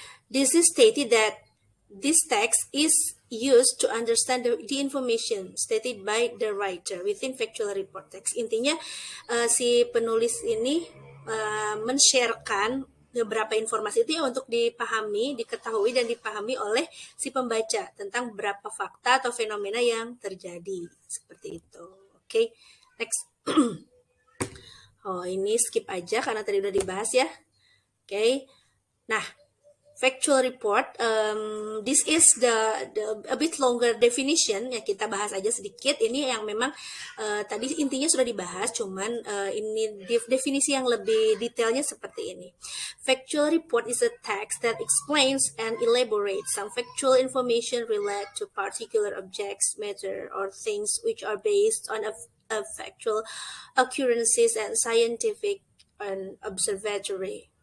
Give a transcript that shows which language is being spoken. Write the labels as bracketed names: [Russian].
[English] This is stated that this text is used to understand the information stated by the writer within factual report text. [Indonesian] Intinya si penulis ini men-sharekan beberapa informasi itu ya untuk diketahui dan dipahami oleh si pembaca tentang beberapa fakta atau fenomena yang terjadi. Seperti itu. Oke, [English] next. [Indonesian] Ini skip aja karena tadi udah dibahas ya. Oke. [English] Nah, factual report, this is a bit longer definition ya, [Indonesian] kita bahas aja sedikit. Ini yang memang tadi intinya sudah dibahas, cuman ini definisi yang lebih detailnya seperti ini. [English] Factual report is a text that explains and elaborates some factual information related to particular objects, matter, or things which are based on a factual occurrences and scientific and observatory.